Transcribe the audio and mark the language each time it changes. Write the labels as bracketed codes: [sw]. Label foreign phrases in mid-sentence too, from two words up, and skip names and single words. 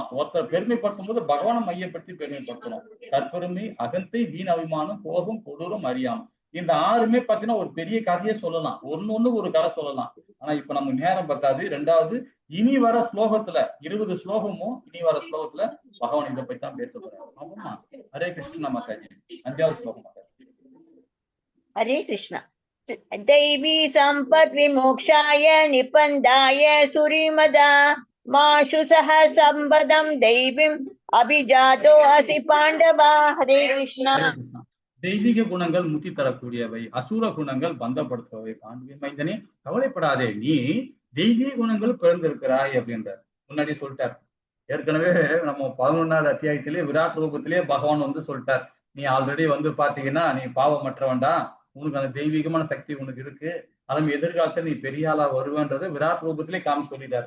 [ta] ஒருத்தர் பெருமைப்படுத்தும் போது பகவானை மையப்படுத்தி பெருமைப்படுத்தணும். தற்பெருமை, அகந்தை, வீண் அபிமானம், கோபம், கொடூரம், அறியாமை. இந்த 6மே பாத்தீங்கன்னா ஒரு பெரிய கதையே சொல்லலாம். ஒண்ணு ஒரு கதை சொல்லலாம். ஆனா இப்ப நம்ம நேரம் பத்தாது. 2வது இனி வர ஸ்லோகத்துல 20 ஸ்லோகமும் இனி வர ஸ்லோகத்துல பகவான் இதை பத்தி தான் பேச போறாரு. ஹரே கிருஷ்ணா மாதாஜி. 5வது ஸ்லோகம் மாதாஜி. [sa] हरे कृष्णा। दैवी संपत् विमोक्षाय निपन्दाय सुरीमदा माशु सह संबदं दैवीम् अभिजातो असि पांडवा। हरे कृष्णा। [ta] ஹரே கிருஷ்ணா. தெய்வீக குணங்கள் முத்தி தரக்கூடியவை, அசுர குணங்கள் பந்தப்படுத்துபவை. பாண்டுவின் மைந்தனே கவலைப்படாதே, நீ தெய்வீக குணங்கள் பிறந்திருக்கிறாய் அப்படின்ற முன்னாடி சொல்லிட்டார். ஏற்கனவே நம்ம 11வது அத்தியாயத்திலே விராட் ரூபத்திலே பகவான் வந்து சொல்லிட்டார், நீ ஆல்ரெடி வந்து பாத்தீங்கன்னா நீ பாவமற்றவன்டா, உனக்கு அந்த தெய்வீகமான சக்தி உனக்கு இருக்கு, அதுவும் எதிர்காலத்துல நீ பெரிய ஆளா வருவேன்றது விராட் ரூபத்திலே காமி சொல்லிட்டார்.